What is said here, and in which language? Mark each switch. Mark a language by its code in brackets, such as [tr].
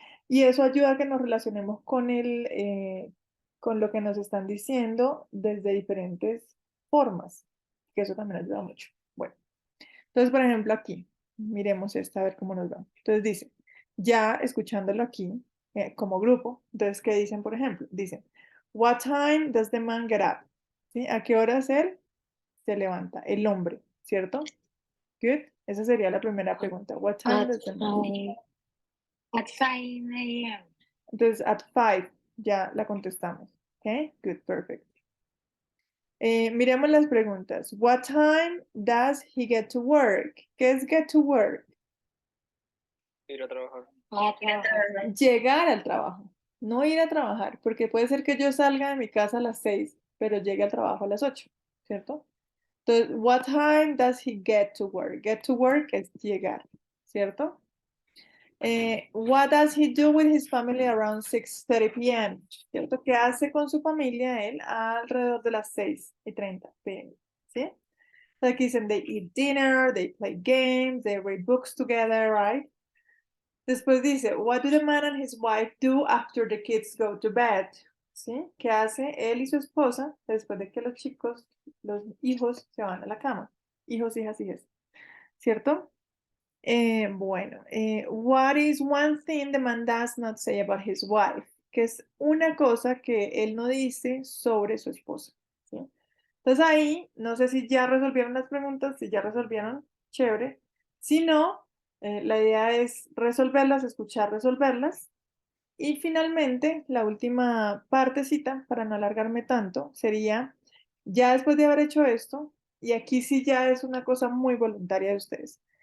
[es] Y eso ayuda a que nos relacionemos con lo que nos están diciendo desde diferentes formas, que eso también ayuda mucho. Bueno, entonces, por ejemplo, aquí, miremos esta a ver cómo nos va. Entonces dice, ya escuchándolo aquí, como grupo, entonces, ¿qué dicen, por ejemplo? Dicen, [en] what time does the man get up? [es] ¿Sí? ¿A qué horas él se levanta? El hombre, ¿cierto? Good. Esa sería la primera pregunta. [en] What time At does the man? 5 a.m. [es] Entonces, at 5, ya la contestamos. ¿Ok? [en] Good, perfect. [es] Miremos las preguntas. [en] What time does he get to work? [es] ¿Qué es get to work? Ir a trabajar. A trabajar. Llegar al trabajo, no ir a trabajar, porque puede ser que yo salga de mi casa a las 6, pero llegue al trabajo a las 8, ¿cierto? Entonces, [en] what time does he get to work? [es] Get to work es llegar, ¿cierto? [en] What does he do with his family around 6:30 p.m.? [es] ¿Cierto? ¿Qué hace con su familia él alrededor de las 6:30 p.m.? ¿Sí? Entonces, aquí dicen, [en] they eat dinner, they play games, they read books together, right? [es] Después dice, [en] what do the man and his wife do after the kids go to bed? [es] ¿Sí? ¿Qué hace él y su esposa después de que los chicos, los hijos se van a la cama? Hijos, hijas, hijas. ¿Cierto? Bueno, [en] what is one thing the man does not say about his wife? [es] Que es una cosa que él no dice sobre su esposa. ¿Sí? Entonces ahí, no sé si ya resolvieron las preguntas, si ya resolvieron, chévere. Si no, la idea es resolverlas, escuchar, resolverlas. Y finalmente, la última partecita, para no alargarme tanto, sería, ya después de haber hecho esto, y aquí sí ya es una cosa muy voluntaria de ustedes.